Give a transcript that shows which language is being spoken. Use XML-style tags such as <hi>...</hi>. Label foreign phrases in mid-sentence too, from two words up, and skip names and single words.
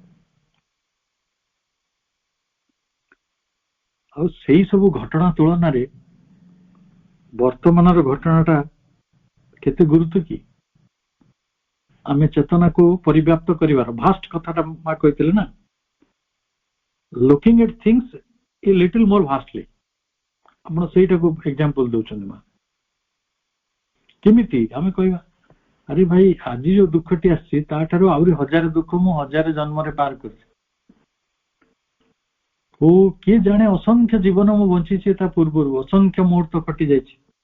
<or>ଆଉ ସେଇ ସବୁ ଘଟଣା ତୁଳନାରେ ବର୍ତ୍ତମାନର ଘଟଣାଟା କେତେ ଗୁରୁତ୍ୱ କି ଆମେ ଚେତନାକୁ ପରିବ୍ୟାପ୍ତ କରିବାର ଭାଷ୍ଟ କଥାଟା ମା କହିଥିଲେ ନା</or> <en>looking at things a little more vastly</en> <or>ଆପଣ ସେଇଟାକୁ ଏକ୍ସାମ୍ପଲ ଦଉଛନ୍ତି ମା। କେମିତି ଆମେ କହିବା ଆରେ ଭାଇ ଆଜି ଯୋଉ ଦୁଃଖଟି ଆସିଛି ତାଠାରୁ ଆହୁରି ହଜାରେ ଦୁଃଖ ମୁଁ ହଜାରେ ଜନ୍ମରେ ପାର କରିଛି ଓ କିଏ ଜାଣେ ଅସଂଖ୍ୟ ଜୀବନ ମୁଁ ବଞ୍ଚିଛି ତା ପୂର୍ବରୁ ଅସଂଖ୍ୟ ମୁହୂର୍ତ୍ତ କଟି ଯାଇଛି।</or>